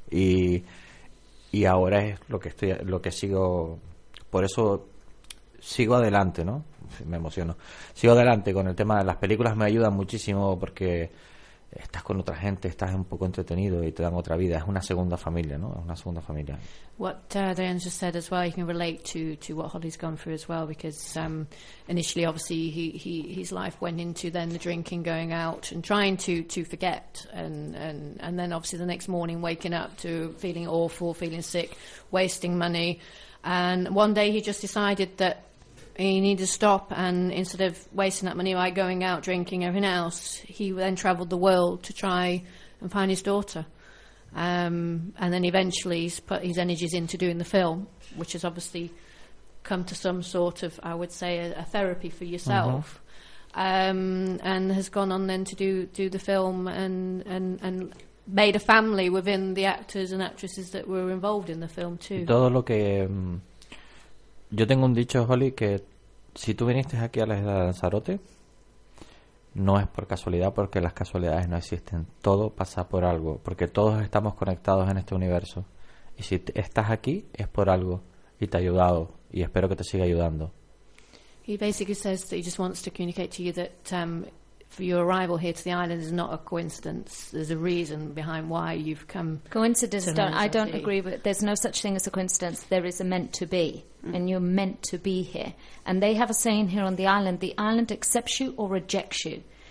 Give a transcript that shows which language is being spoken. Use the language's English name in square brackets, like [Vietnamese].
[Spanish] Y ahora es lo que sigo, por eso sigo adelante, ¿no? Me emociono. Sigo adelante con el tema de las películas, me ayudan muchísimo porque estás con otra gente, estás un poco entretenido y te dan otra vida. Es una segunda familia, ¿no? Es una segunda familia. [English] What Adrian just said as well, you can relate to what Holly's gone through as well, because initially, obviously, his life went into then the drinking, going out and trying to forget, and then obviously the next morning waking up to feeling awful, feeling sick, wasting money, and one day he just decided that he needed to stop, and instead of wasting that money by going out, drinking, everything else, he then travelled the world to try and find his daughter. And then eventually he's put his energies into doing the film, which has obviously come to some sort of, I would say, a therapy for yourself. Mm-hmm. And has gone on then to do the film and made a family within the actors and actresses that were involved in the film too. [Spanish] Todo lo que... Yo tengo un dicho, Holly, que si tú viniste aquí a la isla de Lanzarote, no es por casualidad, porque las casualidades no existen. Todo pasa por algo, porque todos estamos conectados en este universo. Y si estás aquí, es por algo, y te ha ayudado, y espero que te siga ayudando. [English] He basically says that he just wants to communicate to you that for your arrival here to the island is not a coincidence. There's a reason behind why you've come. Coincidence, I don't agree with. There's no such thing as a coincidence. There is a meant to be, and you're meant to be here. And they have a saying here on the island: the island accepts you or rejects you.